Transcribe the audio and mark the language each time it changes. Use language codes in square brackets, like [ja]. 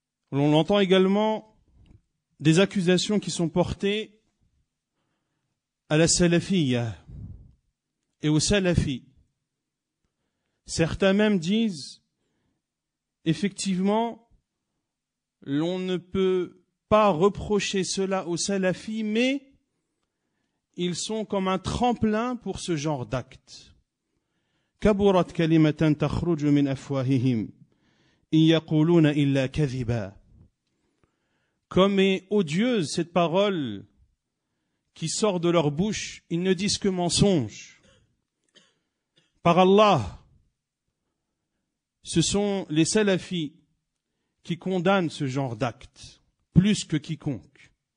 [fr] On entend également des accusations qui sont portées à la salafiyya et aux salafis. Certains même disent, effectivement, l'on ne peut pas reprocher cela aux salafis, mais ils sont comme un tremplin pour ce genre d'actes. [ar] كبرت كلمة تخرج من أفواههم إن يقولون إلا كذبا. [fr] Comme est odieuse cette parole qui sort de leur bouche, ils ne disent que mensonges. Par Allah, ce sont les salafis qui condamnent ce genre d'actes, plus que quiconque.